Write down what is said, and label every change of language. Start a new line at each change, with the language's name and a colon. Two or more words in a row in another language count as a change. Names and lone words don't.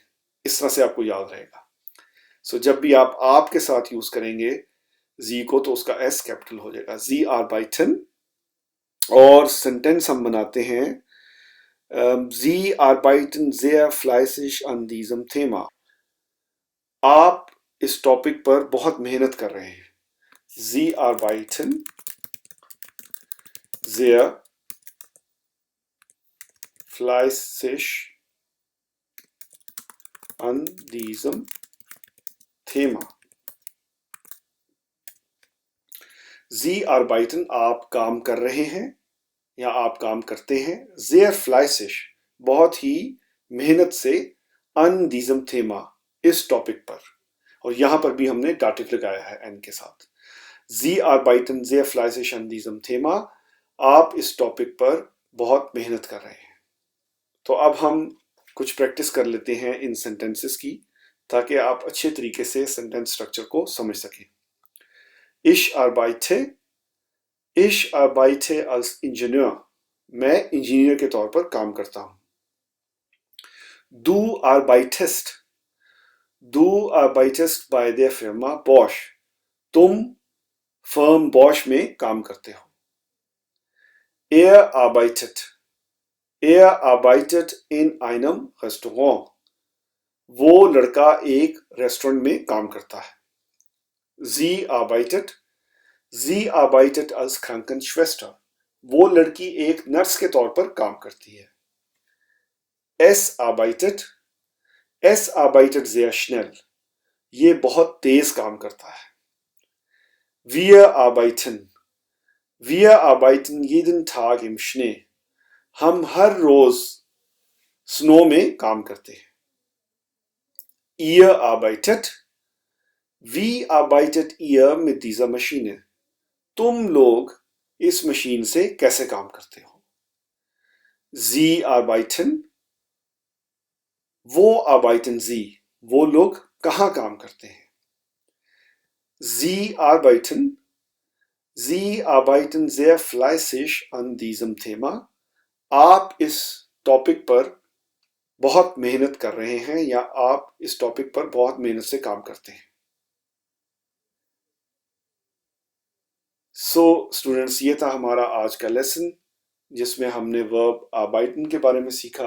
Hindi: इस तरह से आपको याद रहेगा। सो जब भी आप आपके साथ यूज करेंगे जी को तो उसका एस कैपिटल हो जाएगा,
German: Sie arbeiten.
Hindi: और सेंटेंस हम बनाते हैं
German: Sie arbeiten sehr fleißig an diesem Thema।
Hindi: आप इस टॉपिक पर बहुत मेहनत कर रहे हैं।
German: Sie arbeiten sehr fleißig an diesem Thema। Sie arbeiten
Hindi: आप काम कर रहे हैं या आप काम करते हैं,
German: sehr fleißig
Hindi: बहुत ही मेहनत से,
German: an diesem Thema
Hindi: इस टॉपिक पर, और यहां पर भी हमने दाटिव लगाया है एन के साथ।
German: Sie arbeiten sehr fleißig an diesem Thema,
Hindi: आप इस टॉपिक पर बहुत मेहनत कर रहे हैं। तो अब हम कुछ प्रैक्टिस कर लेते हैं इन सेंटेंसेस की, ताकि आप अच्छे तरीके से
English: sentence structure
Hindi: को समझ सकें।
German: Ich arbeite als Ingenieur,
Hindi: मैं इंजीनियर के तौर पर काम करता हूं।
German: Du arbeitest bei der Firma Bosch,
Hindi: तुम फर्म बॉश में काम करते हो।
German: Er arbeitet in einem Restaurant,
Hindi: वो लड़का एक रेस्टोरेंट में काम करता है।
German: Sie arbeitet als Krankenschwester,
Hindi: वो लड़की एक नर्स के तौर पर काम करती है।
German: Es arbeitet sehr schnell,
Hindi: ये बहुत तेज काम करता है।
German: Wir arbeiten jeden Tag im Schnee,
Hindi: हम हर रोज स्नो में काम करते हैं।
German: Wie arbeitet ihr mit dieser Maschine,
Hindi: तुम लोग इस मशीन से कैसे काम करते हो।
German: Sie arbeiten, वो arbeiten sie,
Hindi: वो लोग कहाँ काम करते हैं।
German: Sie arbeiten sehr fleißig an diesem Thema,
Hindi: आप इस टॉपिक पर बहुत मेहनत कर रहे हैं या आप इस टॉपिक पर बहुत मेहनत से काम करते हैं। सो स्टूडेंट्स, ये था हमारा आज का लेसन, जिसमें हमने वर्ब आर्बाइटन के बारे में सीखा।